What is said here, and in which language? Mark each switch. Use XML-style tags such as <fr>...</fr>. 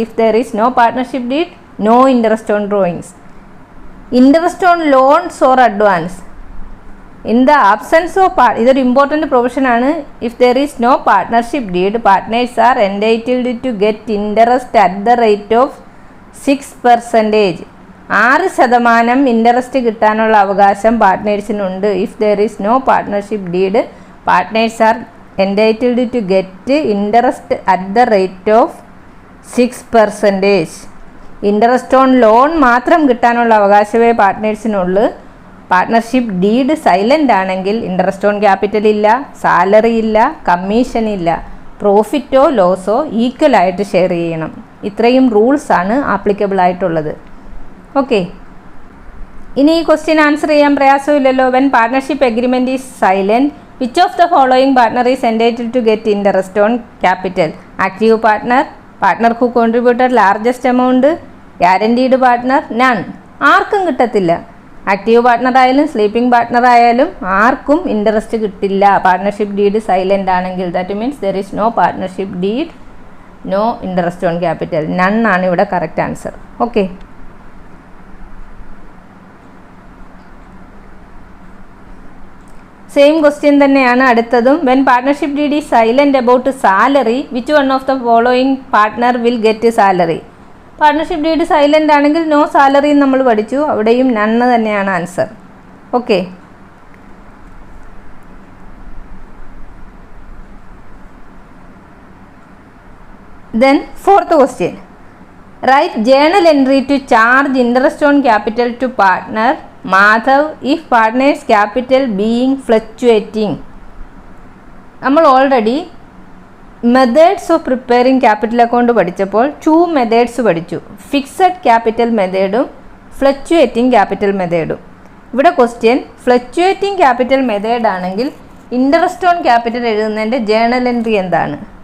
<en>If there is no partnership deed, no interest on drawings. Interest on loans or advance. In the absence of</en> <ml>ഇതൊരു important provision ആണ്.</ml> <en>If there is no partnership deed, partners are entitled to get interest at the rate of 6%.</en> <ml>6% interest കിട്ടാനുള്ള അവകാശം പാർട്ട്നേഴ്സിനുണ്ട്.</ml> <en>If there is no partnership deed, partners are entitled to get interest at the rate of 6%.</en> <ml>Interest on loan മാത്രം കിട്ടാനുള്ള അവകാശമേ പാർട്ട്നേഴ്സിനുള്ളൂ. Partnership deed silent ആണെങ്കിൽ interest on capital ഇല്ല, salary ഇല്ല, commission ഇല്ല, പ്രോഫിറ്റോ ലോസോ equal ആയിട്ട് share ചെയ്യണം. ഇത്രയും റൂൾസാണ് ആപ്ലിക്കബിൾ ആയിട്ടുള്ളത്. ഓക്കെ, ഇനി ഈ ക്വസ്റ്റ്യൻ ആൻസർ ചെയ്യാൻ പ്രയാസമില്ലല്ലോ.</ml> <en>When partnership agreement is silent, which of the following partner is entitled to get interest on capital? Active partner, partner who contributed largest amount, guaranteed partner, none.</en> <ml>ആർക്കും കിട്ടത്തില്ല. Active partner ആയാലും sleeping partner ആയാലും ആർക്കും interest കിട്ടില്ല partnership deed silent ആണെങ്കിൽ.</ml> <en>That means there is no partnership deed, no interest on capital.</en> <ml>None ആണ് ഇവിടെ correct answer. Okay, same question തന്നെയാണ് അടുത്തതും.</ml> <en>When partnership deed is silent about salary, which one of the following partner will get salary.</en> <ml>Partnership deed silent ആണെങ്കിൽ no salary നമ്മൾ പഠിച്ചു, അവിടെയും നണ്ണ് തന്നെയാണ് answer. Okay.</ml> <en>Then fourth question. Write journal entry to charge interest on capital to partner Madhav if partner's capital being fluctuating.</en> <ml>നമ്മൾ already methods of preparing capital account പഠിച്ചപ്പോൾ 2 methods പഠിച്ചു, fixed capital മെത്തേഡും fluctuating capital മെത്തേഡും. ഇവിടെ question fluctuating capital method ആണെങ്കിൽ interest on capital എഴുതുന്നതിൻ്റെ journal entry എന്താണ്?</ml>